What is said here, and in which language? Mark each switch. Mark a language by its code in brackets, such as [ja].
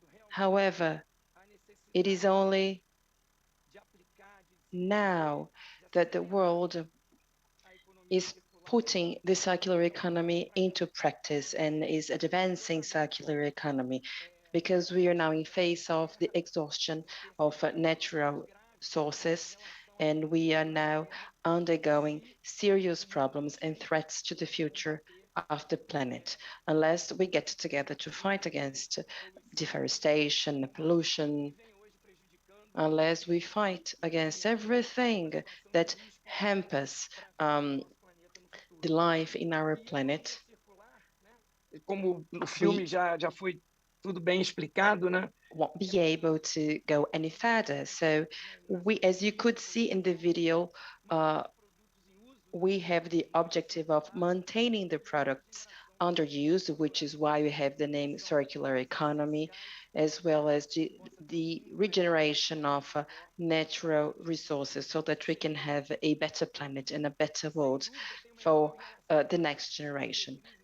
[en] However, it is only now that the world is putting the circular economy into practice and is advancing circular economy, because we are now in face of the exhaustion of natural sources, and we are now undergoing serious problems and threats to the future of the planet. Unless we get together to fight against deforestation, pollution, unless we fight against everything that hampers the life in our planet. [pt] Como no filme já foi tudo bem explicado, né? [en] Won't be able to go any further. So we, as you could see in the video, we have the objective of maintaining the products under use, which is why we have the name circular economy, as well as the regeneration of natural resources, so that we can have a better planet and a better world for the next generation.